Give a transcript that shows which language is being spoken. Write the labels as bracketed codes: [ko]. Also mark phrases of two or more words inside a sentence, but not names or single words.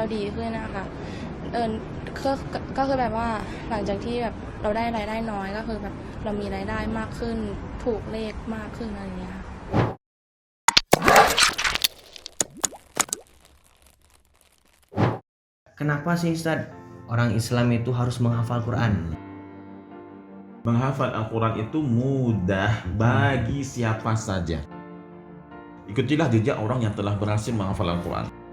[th] ดีขึ้นนะคะเออก็คือแบบว่าหลังจากที่แบบเราได้รายได้น้อยก็คือแบบเรามีรายได้มากขึ้นถูกเลขมากขึ้นอะไรอย่างเงี้ยค่ะ [id] Kenapa sih Ustadz orang Islam itu harus menghafal Quran? Menghafal Al-Quran itu mudah bagi siapa saja. Ikutilah jejak orang yang telah berhasil menghafal Al-Quran.